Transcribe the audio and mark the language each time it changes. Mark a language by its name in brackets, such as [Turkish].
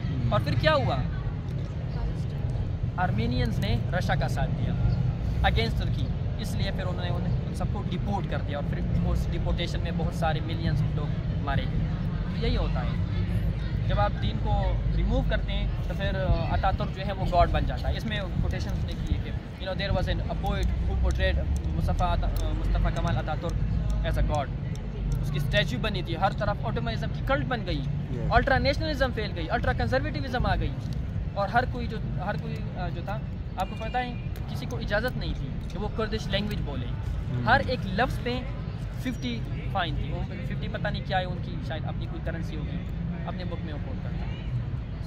[Urdu] اور پھر کیا ہوا؟ آرمینینز نے رشیا کا ساتھ دیا اگینسٹ ترکی. اس لیے پھر انہوں نے ان سب کو ڈیپورٹ کر دیا اور پھر اس ڈیپورٹیشن میں بہت سارے ملینز لوگ مارے گئے. تو یہی ہوتا ہے جب آپ دین کو ریموو کرتے ہیں تو پھر اتاتورک جو ہے وہ گاڈ بن جاتا ہے. اس میں کوٹیشنز نے کی ہے کہ [English] you know, there was a poet who portrayed Mustafa Kemal Ataturk as a god. [Urdu] اس کی اسٹیچو بنی تھی, ہر طرف آٹومائزم کی کلٹ بن گئی, الٹرا نیشنلزم پھیل گئی, الٹرا کنزرویٹیوزم آ گئی, اور ہر کوئی جو تھا, آپ کو پتہ ہے کسی کو اجازت نہیں تھی کہ وہ کردش لینگویج بولے. ہر ایک لفظ پہ 50 فائن تھی. وہ 50 پتہ نہیں کیا ہے ان کی, شاید اپنی کوئی کرنسی ہوگی, اپنے بک میں وہ کوٹ کرتا ہے.